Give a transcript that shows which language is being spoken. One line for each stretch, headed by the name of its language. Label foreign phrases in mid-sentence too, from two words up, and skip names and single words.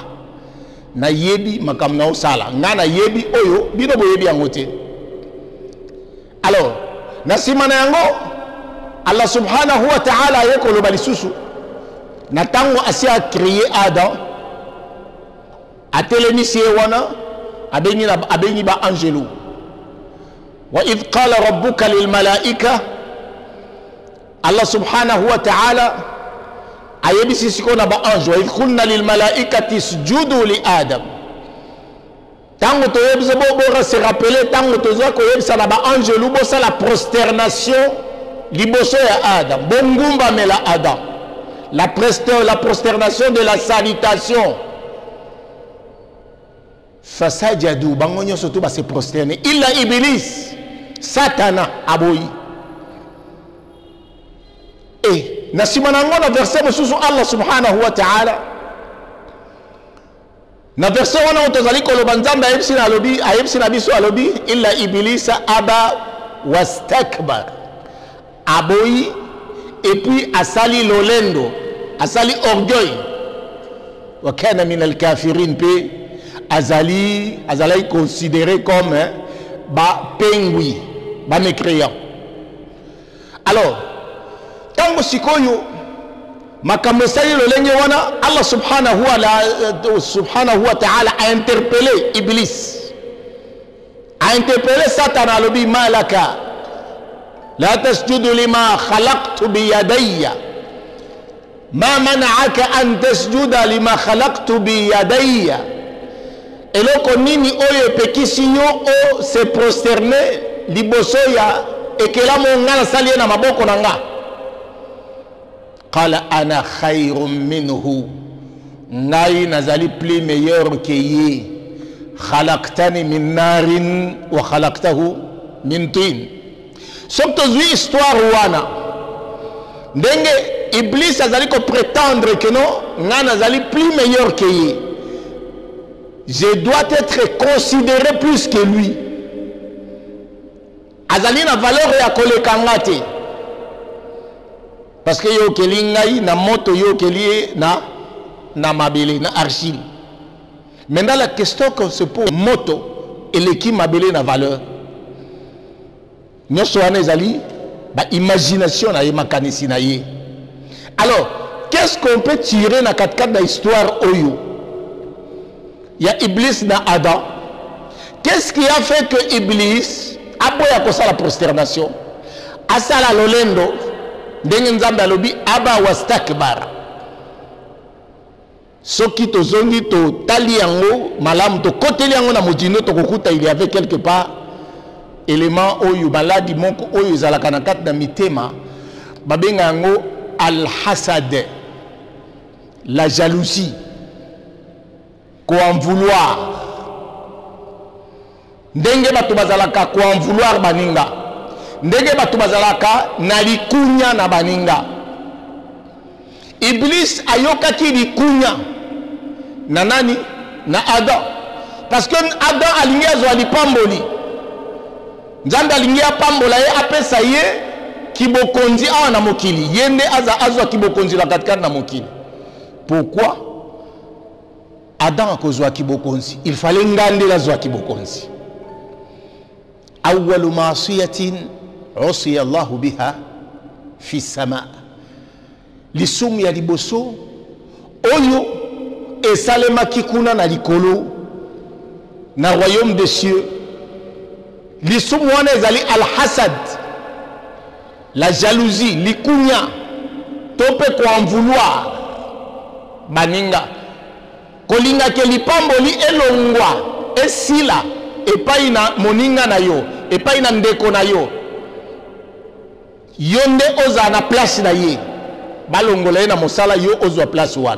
Lingala: Na yebi makam na osala nga na yebi oyo bino boyebi yango te. Alors na sima na yango
Arabic: الله سبحانه وتعالى
Lingala: yeko loba lisusu na tango asia créer Adam atelemisi wana abengi ba angelu
Arabic: وإذ قال ربك للملائكة, الله سبحانه وتعالى
Lingala: ayebisi sikona ba ange
Arabic: وإذ قلنا للملائكة اسجدوا لآدم.
Lingala: Tango to yebise bo
French: se rappeler
Lingala: tango to zako yebisa na ba angelu bo sa
French: la prosternation
Lingala: liboso ya Adam bongumba mela Adam,
French: la prosternation de la salutation.
Lingala: Fasajadu bango nyonso to ba
French: se prosterner
Arabic: إلا إبليس
Lingala: satana aboyi. Et na simana ngona verset mosusu
Arabic: الله سبحانه وتعالى
Lingala: na verset wana utazali koloba nzambe ayebisi na biso alobi
Arabic: إلا إبليس أبى واستكبر
Lingala: aboyi
French: et puis
Lingala: asali lolendo asali orgueil
Arabic: وكان من الكافرين
Lingala: pe azali
French: considéré comme
Lingala: ba pengui ba mécréant. Alors tango sikoyo makambo sali lolenge wana
Arabic: الله سبحانه وتعالى
French: a interpellé Iblis, a interpellé Satan
Lingala: alobi
Arabic: مالك لا تسجد لما خلقت بيدي ما منعك أن تسجد لما خلقت بيدي.
Lingala: Eloko nini oyo pekisi yo o
French: se prosterner
Lingala: liboso ya ekela mo ngana sali na maboko na nga.
Arabic: قال أنا خير منه,
Lingala: ngai nazali
French: plus meilleur que
Lingala: ye.
Arabic: خلقتني من نار وخلقته من طين.
Lingala: Sok tozwi histoire wana ndenge Iblis azali ko
French: prétendre que non
Lingala: nga nazali
French: plus meilleur que
Lingala: ye,
French: je dois être considéré plus que lui.
Lingala: Azali na valeur ya koleka nga te
French: parce que
Lingala: yo keli ngai na moto, yo keli na mabele na argile.
French: Maintenant la question qu'on se pose,
Lingala: moto
French: et l'équipe
Lingala: mabele na valeur nyonso wana ezali ba imagination na ye makanisi na ye.
French: Alors qu'est-ce qu'on peut tirer na 4 de l'histoire oyo? Il y a Iblis na Adam. Qu'est-ce qui a fait que Iblis a
Lingala: boya kosa
French: la prosternation
Lingala: asala lolendo ndenge nzambe alobi
Arabic: أبى واستكبر?
Lingala: Soki tozongi to tali yango malamu to koteli yango na mojino to kokuta
French: il y avait quelque part élément
Lingala: oyo baladi moko oyo ezalaka na kati na mitema babenga yango al-hasad,
French: la jalousie, ko en vouloir.
Lingala: Ndenge batu bazalaka ko
French: en vouloir
Lingala: baninga, ndenge batu bazalaka na likunya na baninga. Iblis ayokaki likunya na nani? Na Adam.
French: Parce que
Lingala: Adam alingi azwa lipamboli, nzambe alingi apambola ye apesa ye kibokonzi awa na mokili, yende azwa kibokonzi la katikati na mokili. Pourquoi Adam akozwa kibokonzi?
French: Il fallait
Lingala: ngande la zwa kibokonzi.
Arabic: أول معصية عصي الله بها في السماء,
Lingala: lisumu ya liboso oyo esalemaki kuna na likolo na
French: royaume des cieux.
Lingala: Lisumu wana ezali al-hasad,
French: la jalousie,
Lingala: likunya, tope ko
French: en vouloir
Lingala: baninga, kolinga ke lipamboli elongwa esila epai na moninga na yo, epai na ndeko na yo, yonde oza na place na ye, balongola ye na mosala yo ozwa place wana.